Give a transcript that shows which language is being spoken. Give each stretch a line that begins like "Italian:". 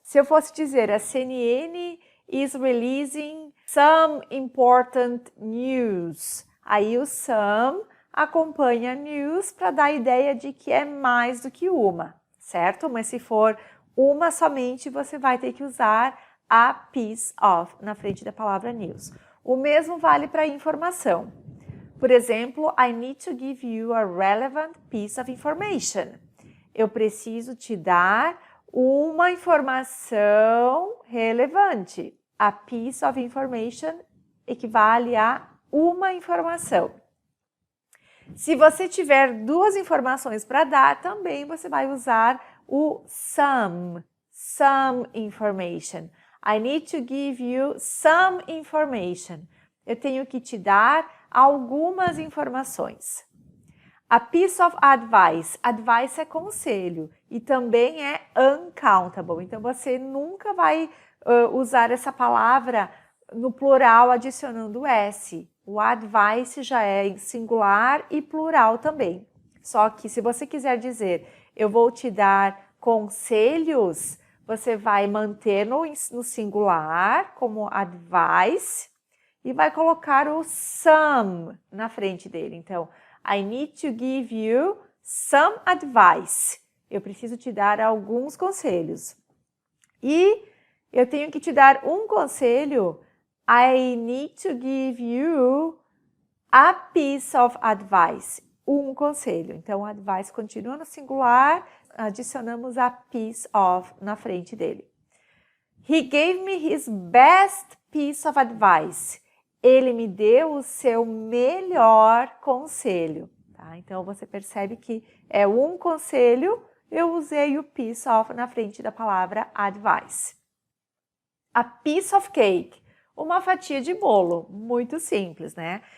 Portuguese: Se eu fosse dizer
English: a CNN is releasing some important news,
Portuguese: aí o some acompanha news para dar a ideia de que é mais do que uma, certo? Mas se for uma somente, você vai ter que usar a piece of na frente da palavra news. O mesmo vale para informação. Por exemplo,
English: I need to give you a relevant piece of information.
Portuguese: Eu preciso te dar uma informação relevante.
English: A piece of information
Portuguese: equivale a uma informação. Se você tiver duas informações para dar, também você vai usar o some information.
English: I need to give you some information.
Portuguese: Eu tenho que te dar algumas informações.
English: A piece of advice.
Portuguese: Advice é conselho e também é uncountable. Então, você nunca vai usar essa palavra no plural adicionando S. O advice já é em singular e plural também. Só que se você quiser dizer, eu vou te dar conselhos, você vai manter no singular como advice e vai colocar o some na frente dele. Então,
English: I need to give you some advice.
Portuguese: Eu preciso te dar alguns conselhos. E eu tenho que te dar um conselho.
English: I need to give you a piece of advice.
Portuguese: Um conselho. Então, advice continua no singular, adicionamos a piece of na frente dele.
English: He gave me his best piece of advice.
Portuguese: Ele me deu o seu melhor conselho. Tá? Então, você percebe que é um conselho, eu usei o piece of na frente da palavra advice.
English: A piece of cake,
Portuguese: uma fatia de bolo, muito simples, né?